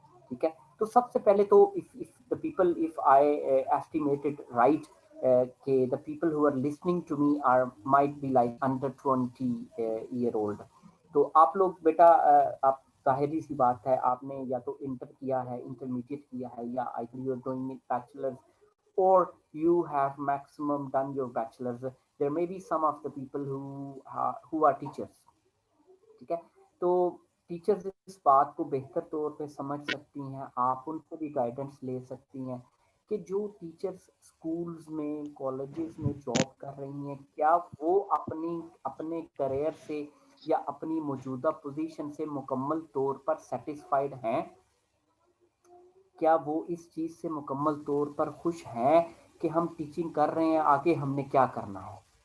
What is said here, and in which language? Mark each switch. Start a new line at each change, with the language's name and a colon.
Hindi: ठीक है, तो सबसे पहले तो
English: If the people, if I estimated right कि the people who are listening to me are might be like under 20 year old.
Hindi: तो आप लोग बेटा, आप जाहिर सी बात है, आपने या तो इंटर किया है, इंटरमीडिएट किया है, या
English: I think you are doing bachelors or you have maximum done your bachelor's. There may be some of the people who are teachers.
Hindi: ठीक है, तो टीचर्स इस बात को बेहतर तौर पे समझ सकती हैं, आप उनसे भी गाइडेंस ले सकती हैं कि जो टीचर्स स्कूल्स में कॉलेजेस में जॉब कर रही हैं, क्या वो अपनी अपने करियर से या अपनी मौजूदा पोजीशन से मुकम्मल तौर पर सेटिस्फाइड हैं, क्या वो इस चीज़ से मुकम्मल तौर पर खुश हैं कि हम टीचिंग कर रहे हैं, आगे हमने क्या करना है।